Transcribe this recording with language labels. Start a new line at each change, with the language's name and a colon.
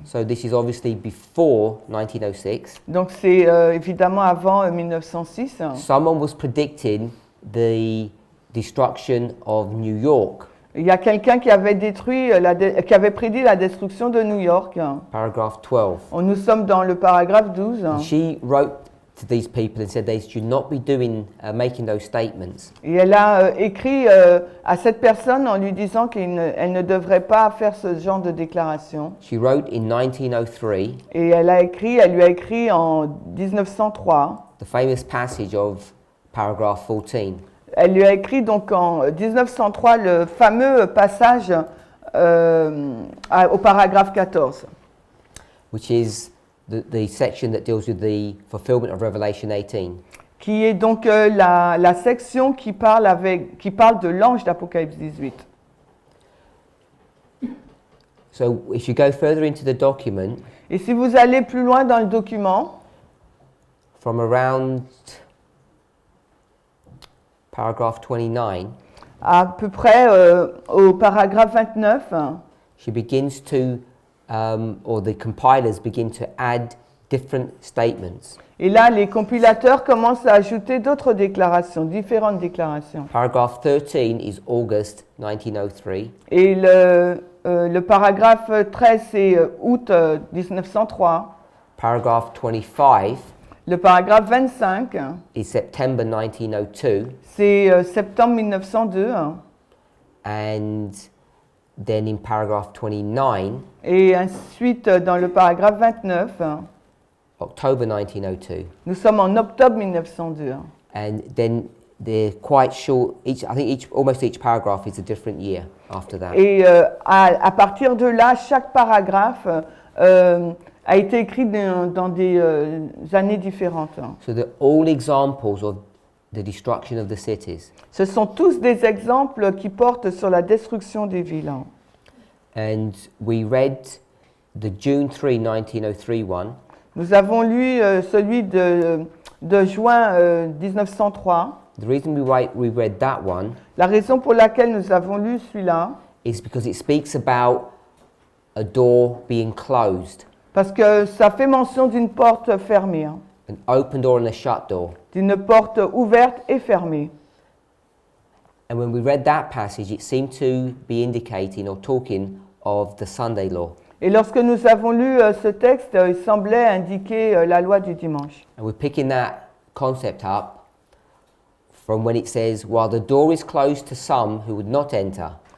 English: so this is obviously before 1906,
French: Donc c'est évidemment avant 1906.
English: someone was predicting the destruction of New York.
French: Il y a quelqu'un qui avait qui avait prédit la destruction de New York.
English: Paragraph 12.
French: Nous sommes dans le paragraphe 12.
English: And she wrote to these people and said they should not be making those statements.
French: Et elle a écrit à cette personne en lui disant qu'elle ne devrait pas faire ce genre de déclaration.
English: She wrote in 1903
French: Et elle lui a écrit en 1903.
English: the famous passage of paragraph 14.
French: Elle lui a écrit donc en 1903 le fameux passage au paragraphe 14.
English: Which is the section that deals with the fulfillment of Revelation 18.
French: Qui est donc la section qui parle de l'ange d'Apocalypse 18.
English: So if you go further into the document,
French: Et si vous allez plus loin dans le document,
English: from around paragraph 29,
French: à peu près au paragraphe 29,
English: she begins to, or the compilers begin to add different statements.
French: et là, les compilateurs commencent à ajouter d'autres déclarations, différentes déclarations.
English: Paragraph 13 is August 1903.
French: Et le paragraphe 13, c'est août 1903.
English: Paragraph 25
French: Le paragraphe 25,
English: is September 1902.
French: c'est septembre 1902.
English: And then in paragraph 29,
French: Et ensuite, dans le paragraphe 29,
English: October 1902.
French: nous sommes en octobre 1902.
English: And then they're quite short. I think almost each paragraph is a different year after that.
French: Et à partir de là, chaque paragraphe a été écrit dans des années différentes.
English: So they're all examples of the destruction of the cities.
French: Ce sont tous des exemples qui portent sur la destruction des villes.
English: And we read the June 3, 1903 one.
French: Nous avons lu celui de juin 1903.
English: The reason we read that one
French: La raison pour laquelle nous avons lu celui-là,
English: is because it speaks about a door being closed,
French: parce que ça fait mention d'une porte fermée,
English: an open door and a shut door.
French: d'une porte ouverte et fermée.
English: And when we read that passage, it seemed to be indicating or talking of the Sunday law.
French: Et lorsque nous avons lu ce texte, il semblait indiquer la loi du dimanche.
English: And we're picking that concept up from when it says, while the door is closed to some who would not enter.